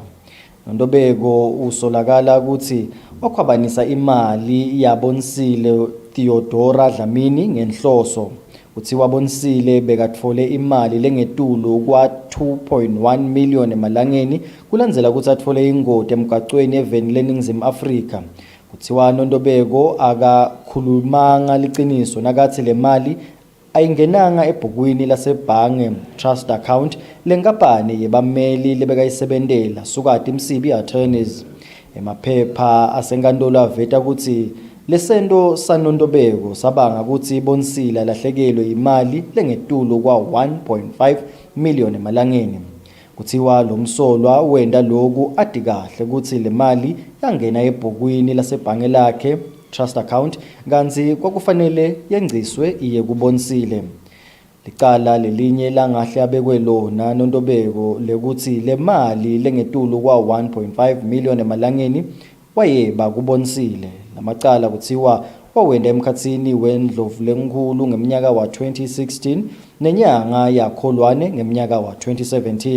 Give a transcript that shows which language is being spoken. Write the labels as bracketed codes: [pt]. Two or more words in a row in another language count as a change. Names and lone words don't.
[ss] Nondobeko usolakala ukuthi wakhwabanisa imali yabonisile Theodora Dlamini ngenhloso. Uthi wabonisile bekatfole imali lengetulu kwa 2.1 million emalangeni kulandzela ukuthi atfole ingoti emgwaqweni eveni leNingizimu Afrika. Kuthiwa Nondobeko akakhulumanga liciniso nakathi le mali ayingenanga ebhukwini lasebhange [en] trust account [ss] lenkampani yebameli lebekayisebentela sukati Msibi attorneys. Emaphepha asenkantolo aveta ukuthi lesento sanondobeko sabanga ukuthi ibonisile lahlekelwe imali lengetulu kwa 1.5 million emalangeni. Kuthiwa lo msolwa wenda lokhu adi kahle ukuthi le mali yangena ebhukwini lasebhange lakhe [en] trust account [ss] kanzi kwakufanele yengciswe iye kubonisile. Licala lelinye langahle abekwe lona Nondobeko lekuthi le mali lengetulu kwa 1.5 million emalangeni wayeba kubonisile. Lamacala kuthiwa wawenda emkhatsini wendlovulenkulu ngeminyaka wa 2016 nenyanga yakholwane ngeminyaka wa 2017.